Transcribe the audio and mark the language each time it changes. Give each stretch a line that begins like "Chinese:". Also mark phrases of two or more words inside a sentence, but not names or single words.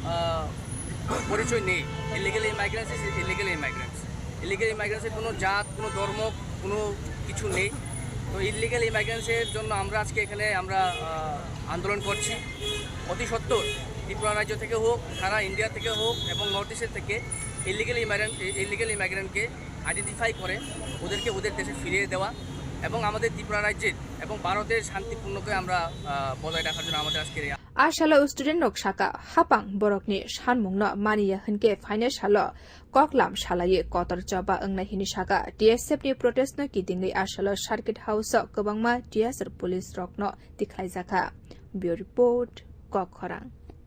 Bangla: পরিচয় নেই
English: illegal immigrants illegal immigrants
Bangla: কোনো জাত কোনো ধর্ম কোনো কিছু নেই তো
English: illegal immigrants
Bangla: জন্য আমরা আজকে এখানে আমরা আন্দোলন করছি অতি সত্বর ত্রিপুরা রাজ্য থেকে হোক সারা ইন্ডিয়া থেকে হোক এবং
English: North East
Bangla: থেকে
English: illegal immigrant identify
Bangla: করে ওদেরকে ওদের দেশে ফিরিয়ে দেওয়া এবং আমাদের ত্রিপুরা রাজ্যের এবং ভারতের শান্তিপূর্ণকে আমরা বজায় রাখার জন্য আমাদের আজকে
Kok Borok: Ashalo student nok shaka hapang borokni shanmungno maniya hunke finance halo koklam shalaye kotor jaba angna hini shaka TSF ni protest no kidingni ashalo
English: circuit house
Kok Borok: kobangma TSF police rokno tikhlaijaka
English: bureau report
Kok Borok: kokhorang